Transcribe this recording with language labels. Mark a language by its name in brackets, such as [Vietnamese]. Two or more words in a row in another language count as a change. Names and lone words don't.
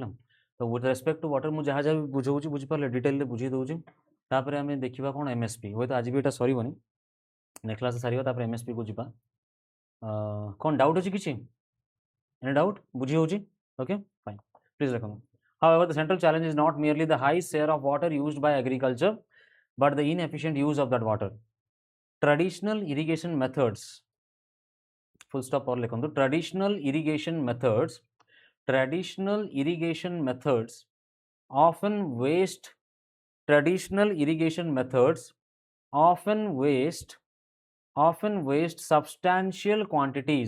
[Odia] ତ [English] with respect to water [Odia] ମୁଁ ଯାହା ଯାହା ବୁଝାଉଛି ବୁଝିପାରିଲେ ଡିଟେଲରେ ବୁଝେଇ ଦେଉଛି। ତାପରେ ଆମେ ଦେଖିବା କ'ଣ ଏମ୍ଏସ୍ପି, ହୁଏତ ଆଜି ବି ଏଇଟା ସରିବନି, [English] next class [Odia] ସାରିବା ତାପରେ ଏମ୍ଏସ୍ପିକୁ ଯିବା। କ'ଣ ଡାଉଟ୍ ଅଛି କିଛି? [English] any doubt? [Odia] ବୁଝି ହେଉଛି? [English] okay fine, please [Odia] ଦେଖନ୍ତୁ। [English] However, the central challenge is not merely the high share of water used by agriculture, but the inefficient use of that water. Traditional irrigation methods, full stop or लिखो, traditional irrigation methods often waste substantial quantities.